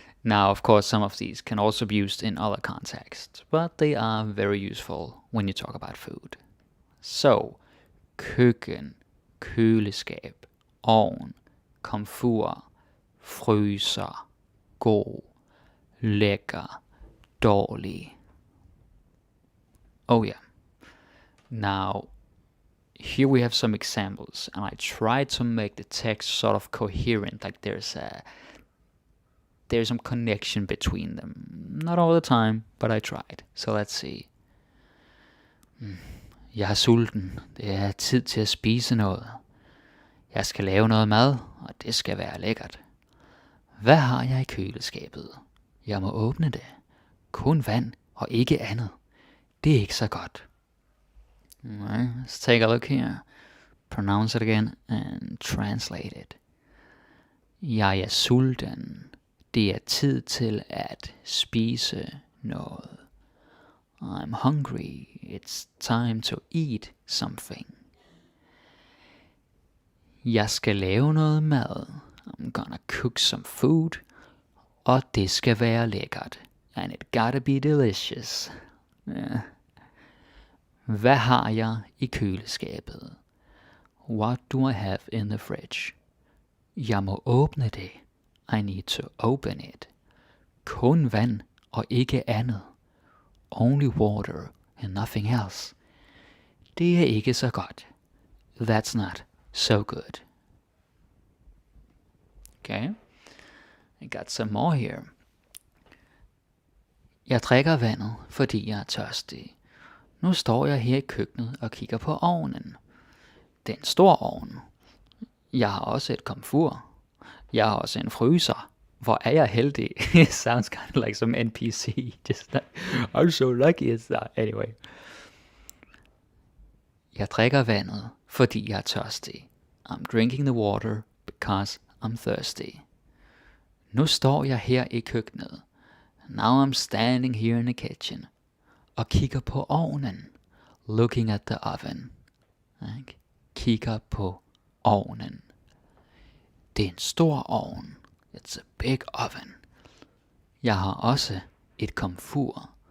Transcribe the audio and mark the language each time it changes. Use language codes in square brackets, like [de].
[en] Now, of course, some of these can also be used in other contexts, but they are very useful when you talk about food. [da] So, køkken, køleskab, ovn, komfur, fryser, god, lækker, dårlig. [en] Oh yeah. Now, here we have some examples, and I tried to make the text sort of coherent, like there's some connection between them. Not all the time, but I tried. So let's see. [da] Jeg er sulten. Det er tid til at spise noget. Jeg skal lave noget mad, og det skal være lækkert. Hvad har jeg i køleskabet? Jeg må åbne det. Kun vand og ikke andet. Det er ikke så godt. [en] Alright, let's take a look here. Pronounce it again and translate it. [da] Jeg er sulten. Det er tid til at spise noget. [en] I'm hungry. It's time to eat something. [da] Jeg skal lave noget mad. [en] I'm gonna cook some food. [da] Og det skal være lækkert. [en] And it gotta be delicious. Yeah. [da] Hvad har jeg i køleskabet? [en] What do I have in the fridge? [da] Jeg må åbne det. [en] I need to open it. [da] Kun vand og ikke andet. [en] Only water and nothing else. [da] Det er ikke så godt. [en] That's not so good. Okay. I got some more here. [da] Jeg drikker vandet, fordi jeg er tørstig. Nu står jeg her i køkkenet og kigger på ovnen. Det er en stor ovn. Jeg har også et komfur. Jeg har også en fryser. Hvor er jeg heldig? [en] It sounds kind of like some NPC. Just like, I'm so lucky it's that. Anyway. [da] Jeg drikker vandet, fordi jeg er tørstig. [en] I'm drinking the water because I'm thirsty. [da] Nu står jeg her i køkkenet. [en] Now I'm standing here in the kitchen. [da] Og kigger på ovnen. [en] Looking at the oven. [da] Like, kigger på ovnen. Det er en stor ovn. [en] It's a big oven. [da] Jeg har også et komfur.